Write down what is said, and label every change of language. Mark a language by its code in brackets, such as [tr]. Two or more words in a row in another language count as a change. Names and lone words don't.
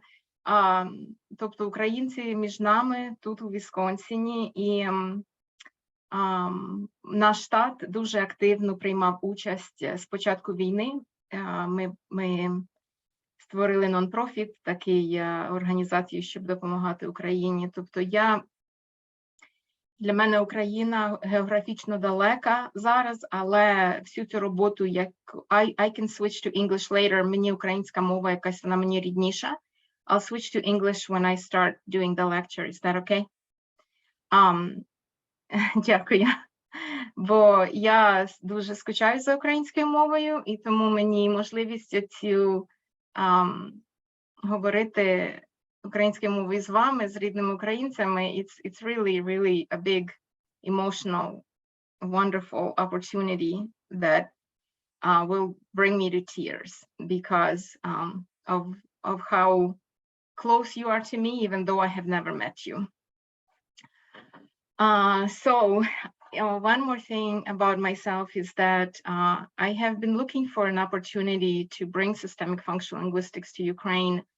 [uk] Тобто українці між нами тут у Вісконсіні, і наш штат дуже активно приймав участь з початку війни. Ми створили нон-профіт, такий організацію, щоб допомагати Україні. Тобто для мене Україна географічно далека зараз, але всю цю роботу, як [en] I can switch to English later, [uk] мені українська мова якась, вона мені рідніша. [en] I'll switch to English when I start doing the lecture. Is that okay? Дякую. [uk] Бо я дуже скучаю за українською мовою, і тому мені можливість цю говорити українською мовою з вами, з рідними українцями, [en] it's really, really a big, emotional, wonderful opportunity that will bring me to tears because of how close you are to me, even though I have never met you. One more thing about myself is that I have been looking for an opportunity to bring systemic functional linguistics to Ukraine